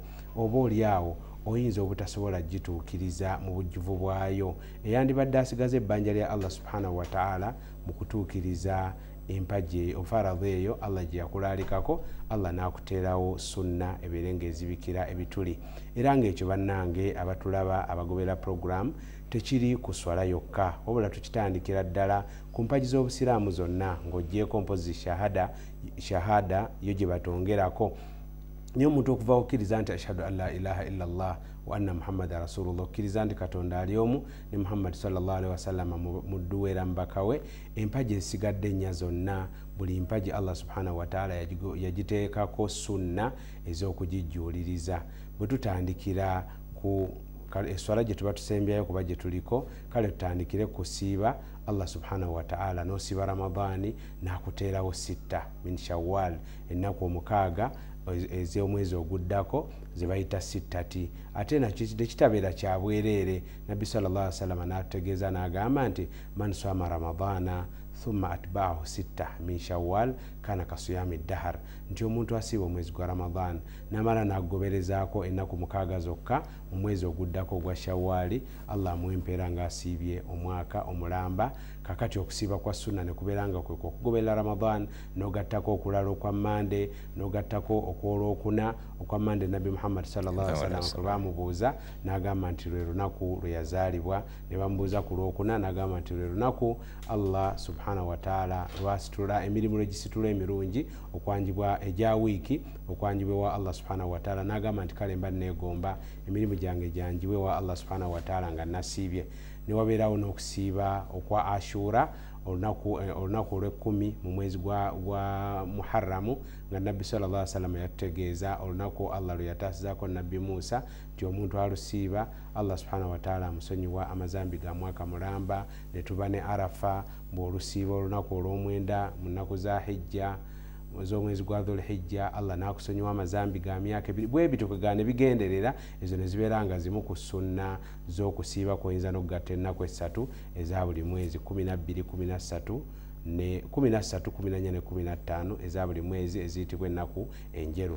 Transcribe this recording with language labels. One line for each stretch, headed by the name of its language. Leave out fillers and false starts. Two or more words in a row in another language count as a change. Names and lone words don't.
Ganda: oba oliawo oyinza obutasobola gituukiriza mu bujjuvu bwayo eyandibadde asigaza ebbanja lya
Arabic: الله سبحانه وتعالى
Ganda: mu kutuukiriza empaji ofaradhi eyo Allah gye yakulaalikako Allah n'akuteerawo sunna ebeere ng'ezibikira ebituli era ng'ekyo bannange abatulaba abagobera program tekiri ku swala yokka wabula tukitandikira ddala ku mpaji z'obusiraamu zonna ng'oggyeko mpozi shahada yo gye batongerako niyo omuntu okuva okkiriza nti
Arabic: أشهد أن لا إله إلا الله وأن محمدا رسول الله
Ganda: okkiriza nti katonda ali omu ne muhammad
Arabic: صلى الله عليه وسلم
Ganda: muddu era mbaka we empaji ezisigadde ennya zonna buli mpaji
Arabic: الله سبحانه وتعالى
Ganda: yagiteekako sunna ez'okugijjuuliriza bwe tutandikira ku eswala gye tuba tusembyayo kuba gye tuliko kale tutandikire kusiiba
Arabic: الله سبحانه وتعالى
Ganda: n'osiiba Ramadani n'akuteerawo
Arabic: 6 من شوال
Ganda: ennaku omukaaga ez'omwezi oguddako ze bayita sittati ate nakyo kitabeera kya bwereere nabbi
Arabic: صلى الله عليه وسلم
Ganda: n'atutegeeza n'agamba nti
Arabic: من صام رمضان ثم أتبعه 6 من شوال كان كصيام الدهر
Ganda: nti omuntu asiiba omwezi gwa Ramadan namala n'agoberezaako ennaku 6 zokka mu mwezi oguddako ogwa Shawwali Allah amuwempeera ng'asiibye omwaka omulamba. Kakati okusiiba kwa sunna ne kubeera nga kweko okugoberera Ramadan n'ogattako okulala okwa Mande n'ogattako okwolwokuna okwa Mande nabbi Muhammad
Arabic: صلى الله عليه وسلم
Ganda: kwe bamubuuza n'agamba nti lwe lunaku lwe yazaalibwa ne bamubuuza ku lwokuna n'agamba nti lwe lunaku
Arabic: الله سبحانه وتعالى
Ganda: lwasitula emirimu lwe gisitula emirungi okwanjibwa egya wiiki okwanjibwa wa
Arabic: الله سبحانه وتعالى
Ganda: n'agamba nti kale mba neegomba emirimu gyange gyanjibwe wa
Arabic: الله سبحانه وتعالى
Ganda: nga nasiibye newabeerawo n'okusiiba okwa Ashura olunaku olw'ekumi mu mwezi gwa Muharramu nga nabbi
Arabic: صلى الله عليه وسلم
Ganda: yatutegeeza olunaku Allah lwe yataasizaako nabbi Musa nti omuntu alusiiba
Arabic: الله سبحانه وتعالى
Ganda: amusonyiwa amazambi ga mwaka mulamba. Ne tuba ne Arafa bw'olusiiba olunaku olw'omwenda mu nnaku za Hijja z'omwezi gwa Dhulhijja Allah n'akusonyiwa amazambi ga myaka 2 bwe bityo kwegaana bigenderera ezo ne zibeera nga zimu ku sunna z'okusiiba kwoyinza n'okugatta ennaku 3 eza buli mwezi 12 13 ne 13 14 ne 15 eza buli mwezi eziyitibwa ennaku enjeru.